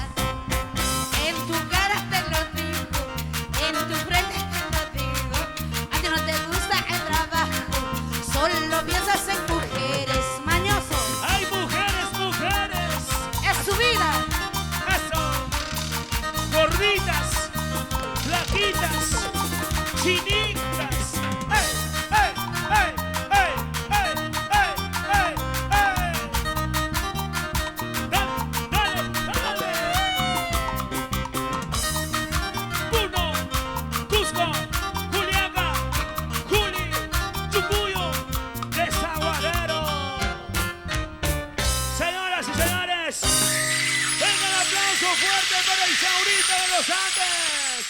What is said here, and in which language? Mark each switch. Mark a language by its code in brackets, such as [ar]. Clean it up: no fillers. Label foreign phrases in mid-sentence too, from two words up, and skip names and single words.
[es] En tu cara te lo digo, en tu frente te lo digo. A ti no te gusta el trabajo, solo piensas en mujeres. Mañoso, Hay mujeres, mujeres. es su vida. Eso. Gorditas, flaquitas, chinitas. ¡Ey, ey, ey, ey, ey, ey, ey, ey! Dale, dale, dale. Puno, Cusco, Juliaca, Juli, Chucuyo, Desaguadero. Señoras y señores, venga el aplauso fuerte para Isaurita de los Andes.